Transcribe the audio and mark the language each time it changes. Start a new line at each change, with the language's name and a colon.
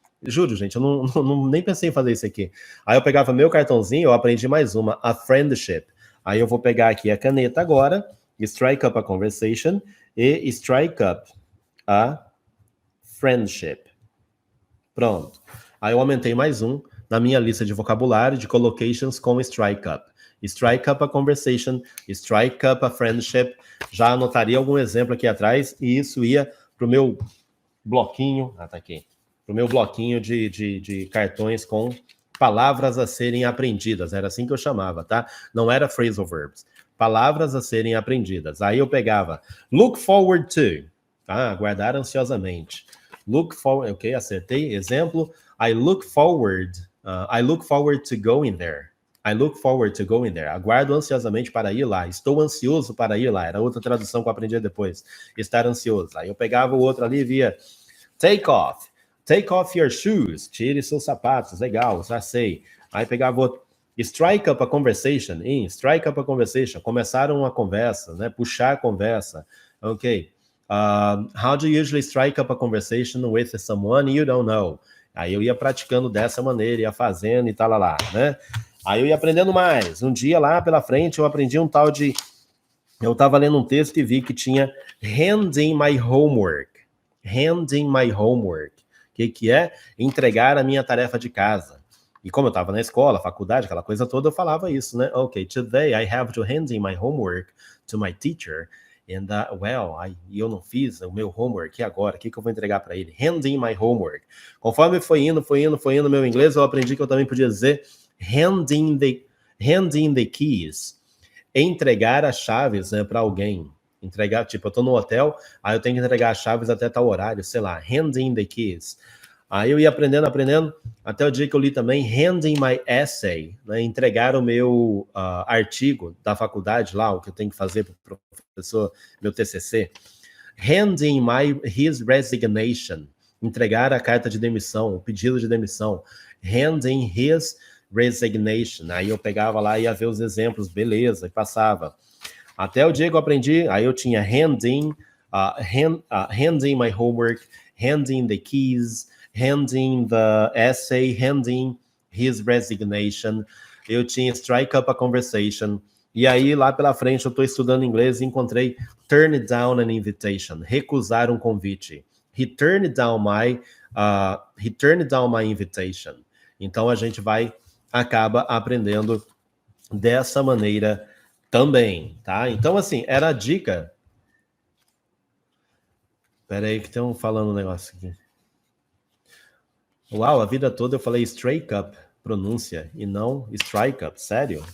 Portuguese: Juro, gente, eu nem pensei em fazer isso aqui. Aí eu pegava meu cartãozinho, eu aprendi mais uma,
English: a friendship.
Portuguese: Aí eu vou pegar aqui a caneta agora,
English: strike up a conversation
Portuguese: e
English: strike up a friendship.
Portuguese: Pronto. Aí eu aumentei mais um na minha lista de vocabulário de collocations com strike up.
English: Strike up a conversation, strike up a friendship.
Portuguese: Já anotaria algum exemplo aqui atrás e isso ia para o meu bloquinho. Tá aqui. Para o meu bloquinho de cartões com palavras a serem aprendidas. Era assim que eu chamava, tá? Não era phrasal verbs. Palavras a serem aprendidas. Aí eu pegava
English: look forward to.
Portuguese: Tá? Aguardar ansiosamente.
English: Look forward, ok,
Portuguese: acertei. Exemplo,
English: I look forward to going there. I look forward to going there.
Portuguese: Aguardo ansiosamente para ir lá. Estou ansioso para ir lá. Era outra tradução que eu aprendi depois. Estar ansioso. Aí eu pegava o outro ali e via
English: take off. Take off your shoes.
Portuguese: Tire seus sapatos. Legal, já sei. Aí pegava outro.
English: Strike up a conversation. Strike up a conversation.
Portuguese: Começaram uma conversa, né? Puxar a conversa. Ok.
English: How do you usually strike up a conversation with someone you don't know?
Portuguese: Aí eu ia praticando dessa maneira, ia fazendo e tal, lá, né? Aí eu ia aprendendo mais. Um dia lá pela frente eu aprendi um tal de... Eu estava lendo um texto e vi que tinha
English: handing my homework. Handing my homework.
Portuguese: O que é? Entregar a minha tarefa de casa. E como eu estava na escola, faculdade, aquela coisa toda, eu falava isso, né?
English: Ok, today I have to hand in my homework to my teacher. And,
Portuguese: eu não fiz o meu homework, e agora? O que eu vou entregar para ele?
English: Handing my homework.
Portuguese: Conforme foi indo meu inglês, eu aprendi que eu também podia dizer
English: handing the keys.
Portuguese: Entregar as chaves, né, para alguém. Entregar, tipo, eu tô no hotel, aí eu tenho que entregar as chaves até tal horário, sei lá,
English: handing the keys.
Portuguese: Aí eu ia aprendendo, até o dia que eu li também
English: handing my essay,
Portuguese: né, entregar o meu artigo da faculdade lá, o que eu tenho que fazer para o professor, meu TCC.
English: Handing his resignation,
Portuguese: entregar a carta de demissão, o pedido de demissão.
English: Handing his resignation.
Portuguese: Aí eu pegava lá e ia ver os exemplos, beleza, e passava. Até o dia que eu aprendi, aí eu tinha
English: handing my homework, handing the keys, handing the essay, handing his resignation.
Portuguese: Eu tinha
English: strike up a conversation.
Portuguese: E aí, lá pela frente, eu estou estudando inglês e encontrei
English: turn down an invitation,
Portuguese: recusar um convite.
English: He turned down my invitation.
Portuguese: Então, a gente acaba aprendendo dessa maneira também, tá? Então, assim, era a dica. Espera aí que estão falando um negócio aqui. Uau, a vida toda eu falei strike up, pronúncia, e não strike up, sério?